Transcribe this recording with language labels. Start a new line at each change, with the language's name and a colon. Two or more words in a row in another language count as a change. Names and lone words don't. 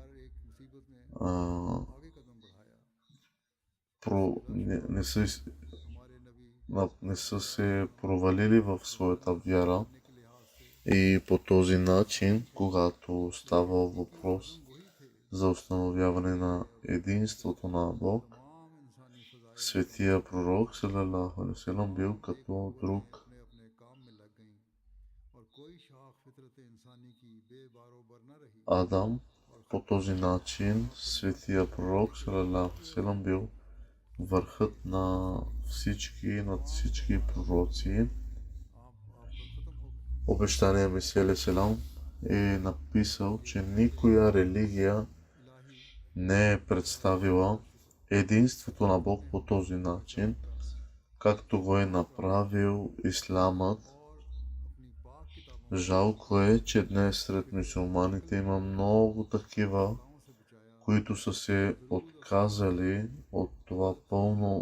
Bulgarian: не са се провалили в своята вяра. И по този начин, когато става въпрос за установяване на единството на Бог, светия пророк
Arabic: صلى الله عليه وسلم
Bulgarian: бил като друг. Адам. По този начин светия пророк
Arabic: صلى الله عليه وسلم
Bulgarian: бил върхът над всички пророци. Обещания Месия
Arabic: عليه السلام
Bulgarian: е написал, че никоя религия не е представила единството на Бог по този начин, както го е направил исламът Жалко е, че днес сред мюсюлманите има много такива, които са се отказали от това пълно